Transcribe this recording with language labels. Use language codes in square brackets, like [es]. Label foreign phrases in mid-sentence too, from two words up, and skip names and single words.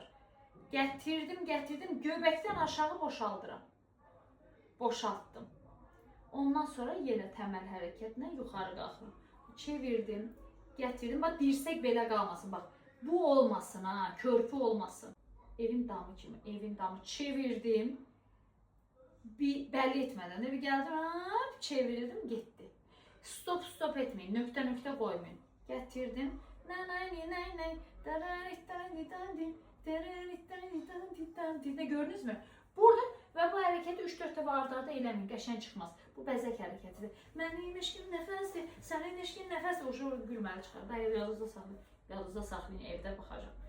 [az] Gətirdim, göbəkdən aşağı boşaldıram. Boşaltdım. Ondan sonra yenə təməl hərəkətlə yuxarı qalxıram. Çevirdim, gətirdim. Bax, dirsək belə qalmasın, bax. Bu olmasın ha, körpü olmasın. Evin damı kimi, evin damı çevirdim. [tr] Bir belli etmeden de bir geldim, hop, çevirdim, gitti. Stop etmeyin, nöqtə koymayın. Getirdim. Ne gördünüz mü? Burada ve bu hareketi 3-4 defa arda [az] eləməyin, qəşəng çıxmaz. Bu bəzək hərəkətidir. Mənim ilişkin nəfəsdir, sənin ilişkin nəfəsdir. O gülməli çıxar. Bəli, yadınızda saxlayın, evdə baxacaq.